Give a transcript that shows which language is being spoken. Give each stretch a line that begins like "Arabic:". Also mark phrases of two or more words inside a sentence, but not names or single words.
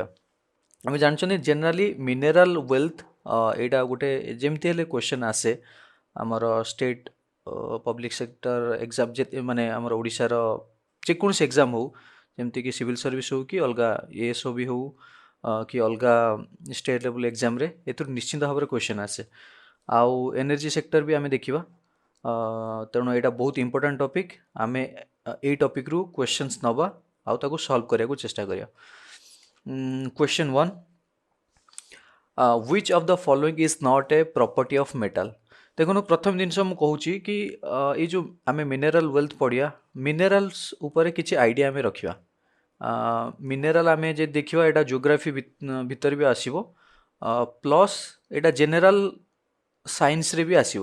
Odia: ଆମେ ଜାଣିଛନ୍ତି
English: generally mineral wealth
Odia: ଏଇଟା ଗୋଟେ ଯେମିତି ହେଲେ କ୍ୱେଶ୍ଚନ୍ ଆସେ ଆମର
English: state public sector exam,
Odia: ମାନେ ଆମର ଓଡ଼ିଶାର ଯେକୌଣସି ଏକ୍ଜାମ୍ ହଉ, ଯେମିତିକି
English: civil service
Odia: ହଉ କି ଅଲଗା ଏଏସ୍ଓ ବି ହଉ, କି ଅଲଗା
English: state level
Odia: ଏକ୍ଜାମ୍ରେ ଏଥିରୁ ନିଶ୍ଚିନ୍ତ ଭାବରେ କ୍ୱେଶ୍ଚନ୍ ଆସେ। ଆଉ
English: energy sector
Odia: ବି ଆମେ ଦେଖିବା। ତେଣୁ ଏଇଟା ବହୁତ
English: important topic.
Odia: ଆମେ ଏଇ ଟପିକ୍ରୁ କ୍ୱେଶ୍ଚନ୍ସ ନେବା ଆଉ ତାକୁ ସଲ୍ଭ କରିବାକୁ ଚେଷ୍ଟା କରିବା।
English: Question 1. Which of the following is not a property of metal?
Odia: ଦେଖନ୍ତୁ ପ୍ରଥମ ଜିନିଷ ମୁଁ କହୁଛି କି ଏଇ ଯେଉଁ ଆମେ
English: mineral wealth
Odia: ପଢ଼ିବା, ମିନେରାଲ୍ସ ଉପରେ କିଛି ଆଇଡ଼ିଆ ଆମେ ରଖିବା। ମିନେରାଲ ଆମେ ଯଦି ଦେଖିବା, ଏଇଟା ଜିଓଗ୍ରାଫି ଭିତରେ ବି ଆସିବ, ପ୍ଲସ୍ ଏଇଟା ଜେନେରାଲ ସାଇନ୍ସରେ ବି ଆସିବ।